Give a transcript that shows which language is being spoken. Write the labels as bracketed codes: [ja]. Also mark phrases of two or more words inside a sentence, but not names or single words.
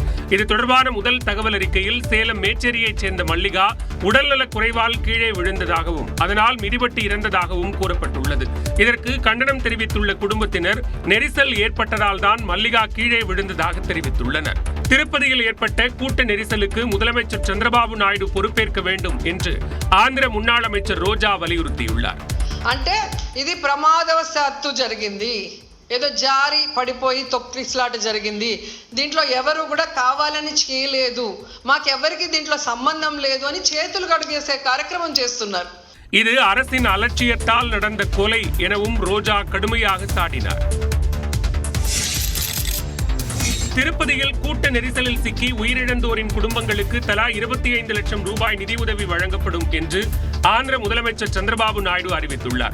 [ta] இது தொடர்பான முதல் தகவல் அறிக்கையில் சேலம் மேச்சேரியைச் சேர்ந்த மல்லிகா உடல்நலக் குறைவால் கீழே விழுந்ததாகவும் அதனால் மிதிபட்டு இறந்ததாகவும் கூறப்பட்டுள்ளது. இதற்கு கண்டனம் தெரிவித்துள்ள குடும்பத்தினர் நெரிசல் ஏற்பட்டதால் தான் மல்லிகா கீழே விழுந்ததாக தெரிவித்துள்ளனர். திருப்பதியில் ஏற்பட்ட கூட்ட நெரிசலுக்கு முதலமைச்சர் சந்திரபாபு நாயுடு பொறுப்பேற்க வேண்டும் என்று ஆந்திர முன்னாள் அமைச்சர் ரோஜா வலியுறுத்தியுள்ளார். [te] అంటే ఇది ప్రమాదవశాత్తు జరిగింది, ఏదో జారి పడిపోయి తొక్కిసలాట జరిగింది, దీంట్లో ఎవరు కూడా కావాలని చేయలేదు, మాకెవరికి దీంట్లో సంబంధం లేదు అని చేతులు కడిగేసే కార్యక్రమం చేస్తున్నారు. [ta] இது அரசின் அலட்சியத்தால் நடந்த கொலை எனவும் ரோஜா கடுமையாக சாடினார். திருப்பதியில் கூட்ட நெரிசலில் சிக்கி உயிரிழந்தோரின் குடும்பங்களுக்கு தலா 25 லட்சம் ரூபாய் நிதியுதவி வழங்கப்படும் என்று ஆந்திர முதலமைச்சர் சந்திரபாபு நாயுடு அறிவித்துள்ளார்.